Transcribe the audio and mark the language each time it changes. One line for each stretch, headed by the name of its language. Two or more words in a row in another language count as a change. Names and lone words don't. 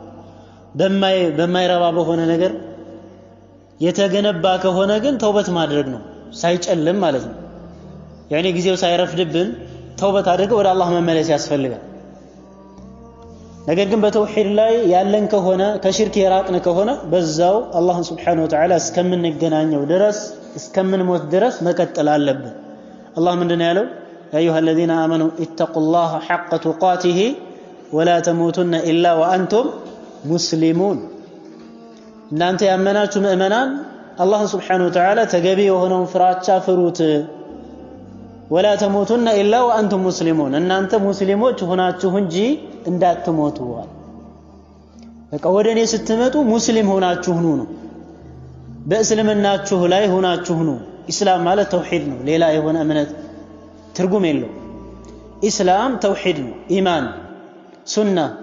Amharic: በማይረባ በሆነ ነገር የተገነባ ከሆነ ግን ተውበት ማድረግ ነው ሳይጨልም ማለት ነው يعني ጊዜው ሳይረፍድብን ተውበት አድርገን ወደ አላህ መመለስ ያስፈልጋል ነገር ግን በተውሂድ ላይ ያለን ከሆነ ከሽርክ የራቅን ከሆነ በዛው አላህ
Arabic: سبحانه وتعالى
Amharic: እስከምንገናኘው ድረስ እስከምንሞት ድረስ መቀጠል አለብን አላህ ምንድነው ያለው
Arabic: يا ايها الذين امنوا اتقوا الله حق تقاته ولا تموتن الا وانتم مسلمون
Amharic: እናንተ ያመናችሁ ምእመናን አላህ
Arabic: سبحانه وتعالى
Amharic: ተገቢ የሆነውን ፍራቻ ፍሩት
Arabic: ولا تموتن الا وانتم مسلمون
Amharic: እናንተ ሙስሊሞች ሆናችሁ እንጂ እንዳትሞቱ በቃ ወደኔ ስትመጡ ሙስሊም ሆናችሁ ሁኑ ነው በእስልምናችሁ ላይ ሆናችሁ ሁኑ ኢስላም ማለት ተውሂድ ነው ሌላ የሆነ እምነት ትርጉም የለው ኢስላም ተውሂድ ነው ኢማን ሱና